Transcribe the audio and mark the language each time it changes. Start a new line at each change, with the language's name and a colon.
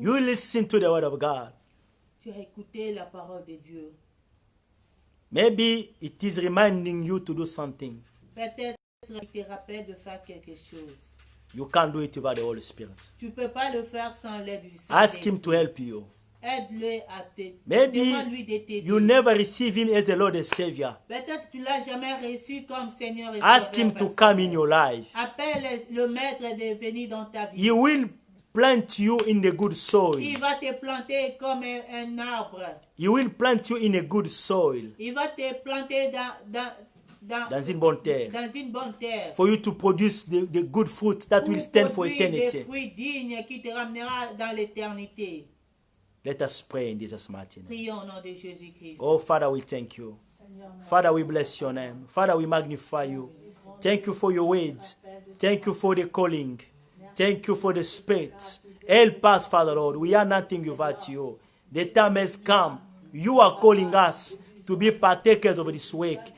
English: You listen to the word of God.
French: Tu as écouté la parole de Dieu.
English: Maybe it is reminding you to do something.
French: Peut-être qu'il te rappelle de faire quelque chose.
English: You can't do it without the Holy Spirit.
French: Tu ne peux pas le faire sans l'aide du
English: Ask Him to
French: Saint-Esprit.
English: help you.
French: Aide-le à te
English: Maybe
French: demande-lui de t'aider.
English: you never receive Him as the Lord and Savior.
French: Peut-être que tu l'as jamais reçu comme Seigneur et
English: Ask
French: Sauveur
English: Him to
French: personnel.
English: come in your life.
French: Appelle le Maître de venir dans ta vie.
English: He will plant you in the good soil.
French: Il va te planter comme un arbre.
English: He will plant you in a good soil,
French: Il va te planter dans une bonne terre, dans une bonne terre.
English: for you to produce the good fruit that will stand for
French: Produire des
English: eternity.
French: fruits dignes qui te ramènera dans l'éternité.
English: Let us pray in Jesus' mighty name.
French: Prions au nom de Jésus-Christ.
English: Oh, Father, we thank you. Father, we bless your name. Father, we magnify you. Thank you for your words. Thank you for the calling. Thank you for the Spirit. Help us, Father Lord. We are nothing without you. The time has come. You are calling us to be partakers of this work.